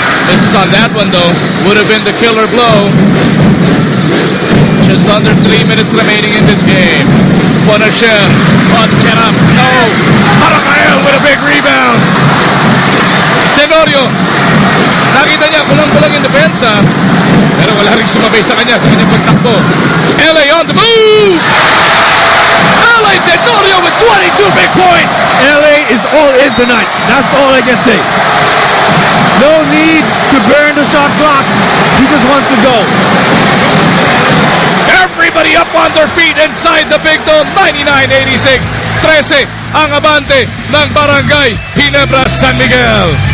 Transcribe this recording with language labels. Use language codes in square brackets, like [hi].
[en] This is on that one though. Would have been the killer blow. Just under 3 minutes remaining in this game. Bonachel on get up. No. Marakael with a big rebound. [tl] Tenorio. Nakita niya kulang-kulang yung depensa. Pero wala rin sumabay sa kanyang pagtakbo. [en] LA on the move. LA Tenorio with 22 big points. LA is all in tonight. That's all I can say. No need to burn the shot clock. He just wants to go. Everybody up on their feet inside the big dome. 99-86. [tl] 13 ang abante ng Barangay Ginebra San Miguel.